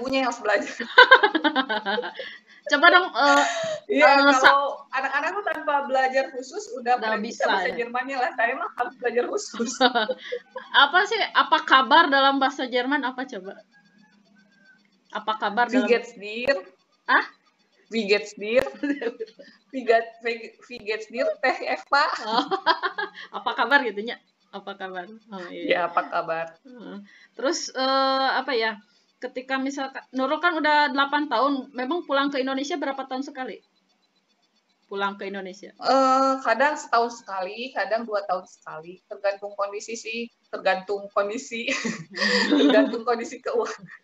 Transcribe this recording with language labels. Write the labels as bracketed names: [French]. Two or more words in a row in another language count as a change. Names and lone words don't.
[Indonesian] Ibunya yang harus belajar. Coba dong. Kalau anak-anak tuh tanpa belajar khusus udah bisa bahasa Jermannya lah. Saya mah harus belajar khusus. Apa sih? Apa kabar dalam bahasa Jerman? Apa coba? Apa kabar dalam? [German] Wie geht's dir? Wie geht's dir? Wie geht's dir? [Indonesian] Teh Eva. Apa kabar gitunya? Apa kabar? Oh, iya. Ya, apa kabar? Terus apa ya? Ketika misalkan Nurul kan udah 8 tahun, memang pulang ke Indonesia berapa tahun sekali? Pulang ke Indonesia? Kadang setahun sekali, kadang 2 tahun sekali, tergantung kondisi sih, tergantung kondisi keuangan.